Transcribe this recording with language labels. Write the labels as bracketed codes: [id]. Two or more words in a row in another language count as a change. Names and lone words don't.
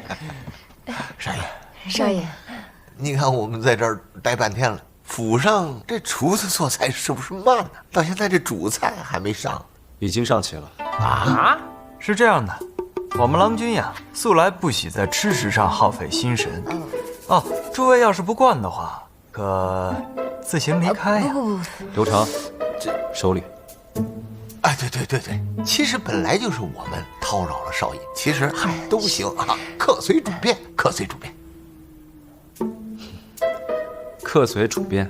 [zh] 少爺，你看我們在這兒待半天了，府上這廚子做菜是不是慢呢？到現在這主菜還沒上。已經上齊了。啊，是這樣的，我們郎君呀，素來不喜在吃食上耗費心神。哦，諸位要是不慣的話，可自行離開呀。劉長，手裡。哎，對，其實本來就是我們叨擾了少爺，其實都行啊，客隨主便。客隨主便，